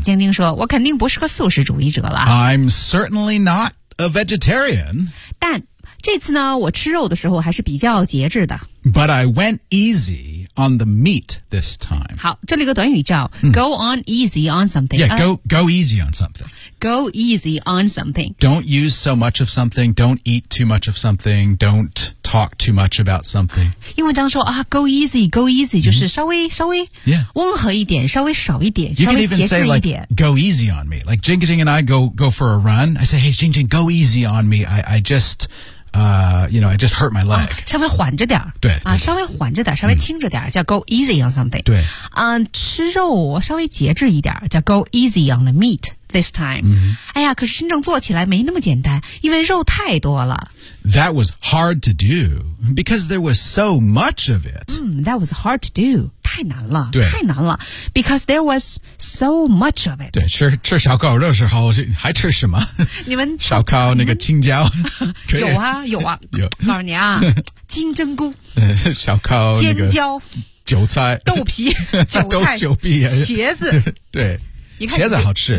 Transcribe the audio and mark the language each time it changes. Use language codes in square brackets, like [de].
[zh] 晶晶说，我肯定不是个素食主义者了。 [en] I'm certainly not a vegetarian. [zh] 但这次呢，我吃肉的时候还是比较节制的。 [en] But I went easy on the meat this time. [zh] 好，这里有个短语叫 [en] go on easy on something. Yeah, go easy on something. Go easy on something. Don't use so much of something. Don't eat too much of something. Don't talk too much about something. [zh] 英文当中说啊 ， [en] go easy [zh] 就是稍微温和一点，稍微少一点，稍微节制一点。 [en] Like, go easy on me. Like Jing Jing and I go for a run. I say, hey Jing Jing, go easy on me. I just hurt my leg. [zh] 稍微缓着点儿。对。啊，稍微缓着点儿，稍微轻着点儿，叫 [en] go easy on something. [zh] 对。嗯，吃肉稍微节制一点儿，叫 [en] go easy on the meat this time. [zh] 嗯。哎呀，可是真正做起来没那么简单，因为肉太多了。 [en] That was hard to do because there was so much of it. 嗯 ，That was hard to do. [zh] 太难了。对。太难了 [en] ，because there was so much of it. [zh] 对，吃烧烤肉的时候还吃什么？你们烧烤那个青椒。有啊，告诉你啊，金针菇，小烤尖椒，韭菜，豆皮，韭菜，韭皮，茄子，对，茄子好吃，